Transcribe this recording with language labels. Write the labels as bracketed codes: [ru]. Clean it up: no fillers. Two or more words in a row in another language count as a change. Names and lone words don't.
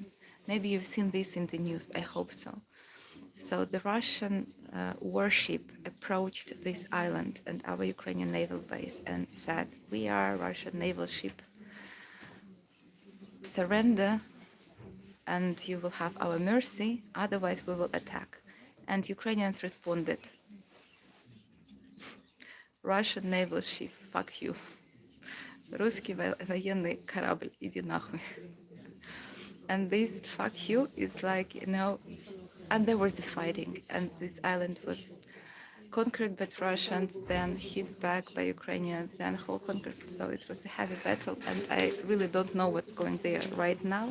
[en] Maybe you've seen this in the news, I hope so. So the Russian warship approached this island and our Ukrainian naval base and said, we are Russian naval ship, surrender and you will have our mercy, otherwise we will attack. And Ukrainians responded, Russian naval ship, fuck you. [ru] Русский военный корабль, иди нахуй. [en] And this fuck you is like, you know, and there was the fighting, and this island was conquered by Russians, then hit back by Ukrainians, then whole conquered. So it was a heavy battle, and I really don't know what's going there right now.